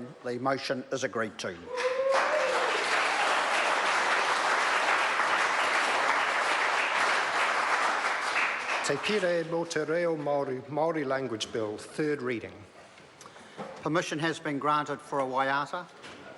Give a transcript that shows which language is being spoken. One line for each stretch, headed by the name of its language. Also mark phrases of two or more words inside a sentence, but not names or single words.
English: The motion is agreed to. Te Pire lo te reo Māori, Māori Language Bill, third reading. Permission has been granted for a waiata.